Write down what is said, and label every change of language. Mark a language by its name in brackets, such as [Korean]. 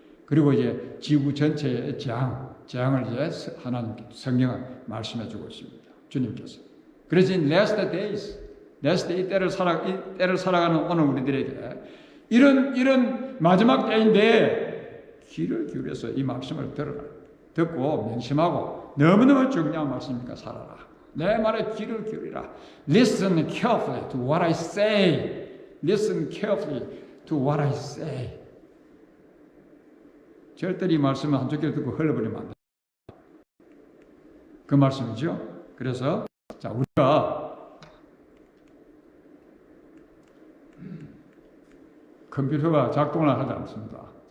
[Korean] 그리고 이제 지구 전체의 재앙을 이제 하나님께 성경은 말씀해주고 있습니다. 주님께서. 그래서 last day 때를 살아가는 오늘 우리들에게 이런 마지막 때인데 귀를 기울여서 이 말씀을 듣고 명심하고 너무너무 중요한 말씀이니까 살아라. 내 말에 귀를 기울이라. [English] Listen carefully to what I say. Listen carefully to what I say. [Korean] 절대 이 말씀을 한쪽 귀로 듣고 흘려버리면 안 돼. 그 말씀이죠. 그래서 자, 우리가 컴퓨터가 작동을 하지 않습니다.